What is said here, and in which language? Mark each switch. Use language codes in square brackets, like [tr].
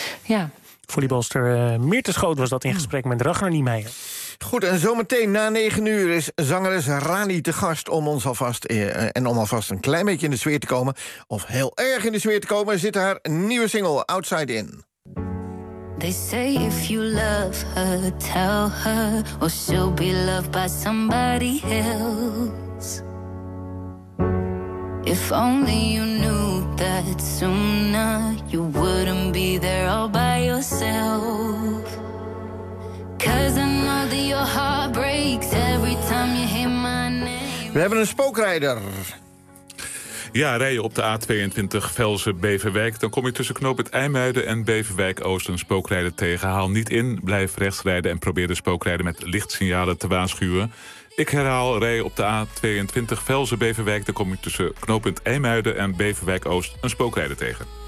[nl] Ja. Volleybalster Myrthe Schoot was dat in gesprek met Ragnar Niemeyer. Goed, en zometeen na 9:00 is zangeres Rani te gast om ons alvast een klein beetje in de sfeer te komen. Of heel erg in de sfeer te komen, zit haar nieuwe single Outside In. [en] They say if you love her, tell her, or she'll be loved by somebody else. If only you knew that sooner, you wouldn't be there all by yourself. 'Cause I know that your heart breaks every time you hear my name. [nl] We hebben een spookrijder. Ja, rij je op de A22 Velsen-Beverwijk, dan kom je tussen knooppunt IJmuiden en Beverwijk-Oost een spookrijder tegen. Haal niet in, blijf rechts rijden en probeer de spookrijder met lichtsignalen te waarschuwen. Ik herhaal, rij op de A22 Velsen-Beverwijk, dan kom je tussen knooppunt IJmuiden en Beverwijk-Oost een spookrijder tegen.